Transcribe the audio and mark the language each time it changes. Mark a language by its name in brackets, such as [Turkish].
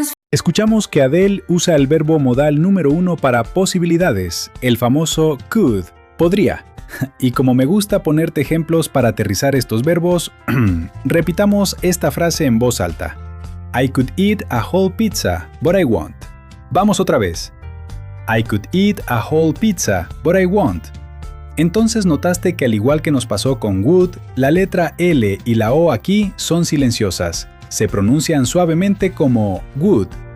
[Spanish] Escuchamos que Adele usa el verbo modal número 1 para posibilidades, el famoso could, podría. Y como me gusta ponerte ejemplos para aterrizar estos verbos, repitamos esta frase en voz alta. [English] I could eat a whole pizza, but I won't. [Spanish] Vamos otra vez. [English] I could eat a whole pizza, but I won't. [Spanish] Entonces notaste que al igual que nos pasó con would, la letra L y la O aquí son silenciosas. Se pronuncian suavemente como would.